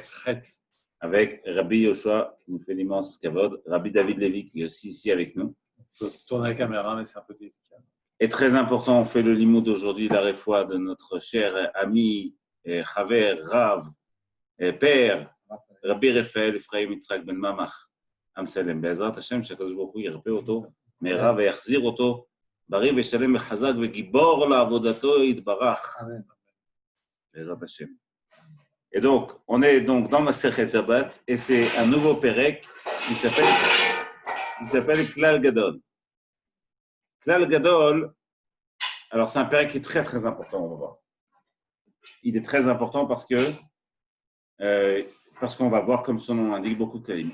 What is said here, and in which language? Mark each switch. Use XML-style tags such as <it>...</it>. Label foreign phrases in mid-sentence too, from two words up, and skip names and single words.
<fr>Avec Rabbi Yoshua qui nous fait l'immense kavod. Rabbi David Lévy qui est aussi ici avec nous. On peut tourner la caméra, mais c'est un peu délicat. Et très important, on fait le limoud d'aujourd'hui, la réfoua de notre cher ami, Chaver, Rav, père, Rabbi Raphaël Ephraim Yitzhak Ben Mamach.</fr> <he>Amsalem. בעזרת השם, שהקדוש ברוך הוא ירפא אותו, מהרה ויחזיר אותו, בריא ושלם וחזק וגיבור לעבודתו יתברך. בעזרת השם.</he> <fr>Et donc, on est donc dans Masechet Shabbat, et c'est un nouveau pérek qui s'appelle Klal Gadol. Klal Gadol, alors c'est un pérek qui est très très important, on va voir. Il est très important parce qu'on va voir, comme son nom l'indique, beaucoup de klalim.</fr>